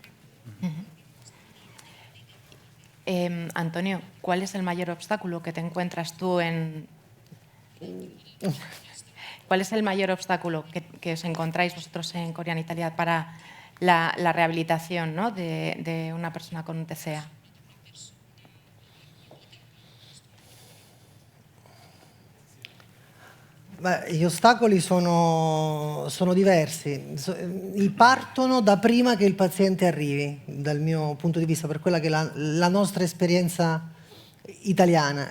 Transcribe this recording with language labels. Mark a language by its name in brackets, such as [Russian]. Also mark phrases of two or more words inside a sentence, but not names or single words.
[Spanish] Antonio, ¿cuál es el mayor obstáculo que te encuentras tú en... ¿Cuál es el mayor obstáculo que os encontráis vosotros en Corian Italia para la rehabilitación, ¿no?, de una persona con un TCA? [Italian] Beh, gli ostacoli sono diversi, partono da prima che il paziente arrivi, dal mio punto di vista, per quella che è la nostra esperienza italiana.